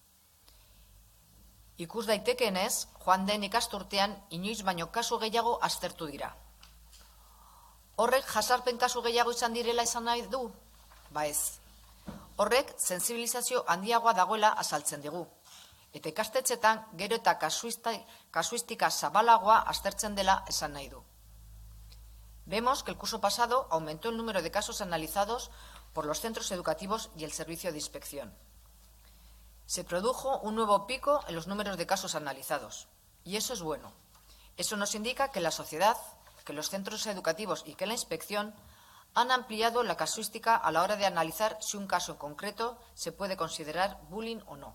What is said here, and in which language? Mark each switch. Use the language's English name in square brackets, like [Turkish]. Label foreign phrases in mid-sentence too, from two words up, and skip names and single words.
[Basque] Ikus daitekeenez, joan den ikasturtean inoiz baino kasu gehiago aztertu dira. Horrek jasarpen kasu gehiago izan direla esan nahi du? Ba ez. Horrek sensibilizazio handiagoa dagoela azaltzen digu. Eta ikastetxetan gero eta kasuistika zabalagoa aztertzen dela esan nahi du. [Spanish] Vemos que el curso pasado aumentó el número de casos analizados por los centros educativos y el servicio de inspección. Se produjo un nuevo pico en los números de casos analizados, y eso es bueno. Eso nos indica que la sociedad, que los centros educativos y que la inspección han ampliado la casuística a la hora de analizar si un caso en concreto se puede considerar bullying o no.